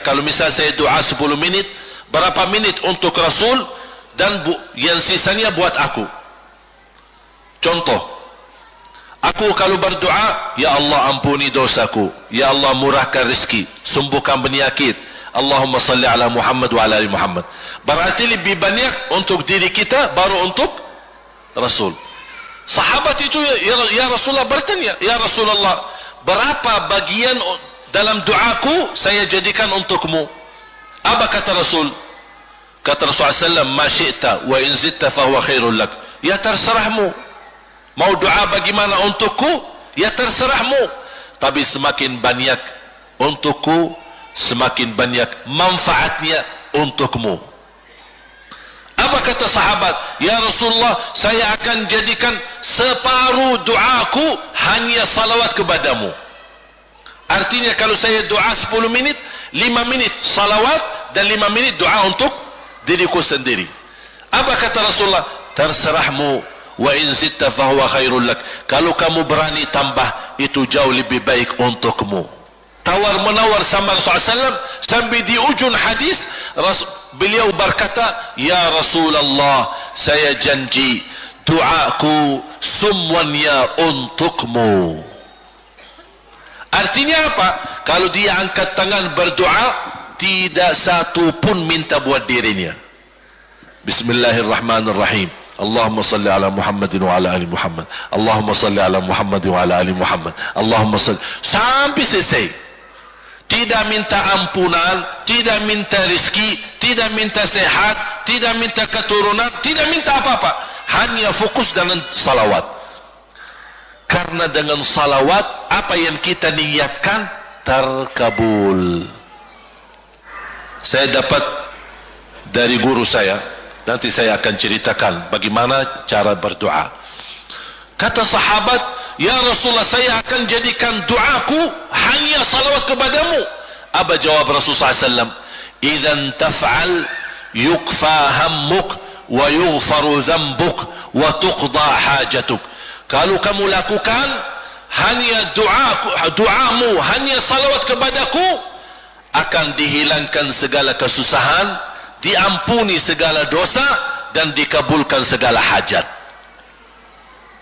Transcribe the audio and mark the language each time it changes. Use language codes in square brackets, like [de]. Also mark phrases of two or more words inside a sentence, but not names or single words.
[id] Kalau misal saya doa 10 menit, berapa menit untuk Rasul, dan yang sisanya buat aku? Contoh, aku kalau berdoa, ya Allah ampuni dosaku, ya Allah murahkan rezeki, sembuhkan penyakit, [ar] اللهم صل على محمد وعلى آل محمد. [id] Berarti lebih banyak untuk diri kita, baru untuk Rasul. Sahabat itu ya Rasulullah bertanya, ya Rasulullah, berapa bagian dalam doaku saya jadikan untukmu? Apa kata Rasul? Kata Rasulullah SAW, [ar] ما شئت وإن زدت فهو خير لك. [id] Ya terserahmu, mau doa bagaimana untukku, ya terserahmu, tapi semakin banyak untukku, semakin banyak manfaatnya untukmu. Apa kata sahabat? Ya Rasulullah, saya akan jadikan separuh doaku hanya salawat kepadamu. Artinya kalau saya doa 10 menit, 5 menit salawat dan 5 menit doa untuk diriku sendiri. Apa kata Rasulullah? [ar] Terserahmu, وإن زدت فهو خير لك. [id] Kalau kamu berani tambah, itu jauh lebih baik untukmu. Tawar menawar sama Rasulullah SAW, sampai di ujung hadis beliau berkata, ya Rasulullah, saya janji doaku semuanya untukmu. Artinya apa? Kalau dia angkat tangan berdoa, tidak satu pun minta buat dirinya. [ar] بسم الله الرحمن الرحيم. اللهم صل على محمد وعلى آل محمد. اللهم صل على محمد وعلى آل محمد. اللهم صل, [id] sampai selesai. Tidak minta ampunan, tidak minta rezeki, tidak minta sehat, tidak minta keturunan, tidak minta apa-apa. Hanya fokus dengan salawat. Karena dengan salawat, apa yang kita niatkan terkabul. Saya dapat dari guru saya, nanti saya akan ceritakan bagaimana cara berdoa. Kata sahabat, ya Rasulullah, saya akan jadikan doaku hanya salawat kepadamu. Apa jawab Rasulullah SAW? [ar] إذن تفعل يكفى همك ويغفر ذنبك وتقضى حاجتك. [id] Kalau kamu lakukan hanya doamu, hanya salawat kepadaku, akan dihilangkan segala kesusahan, diampuni segala dosa, dan dikabulkan segala hajat.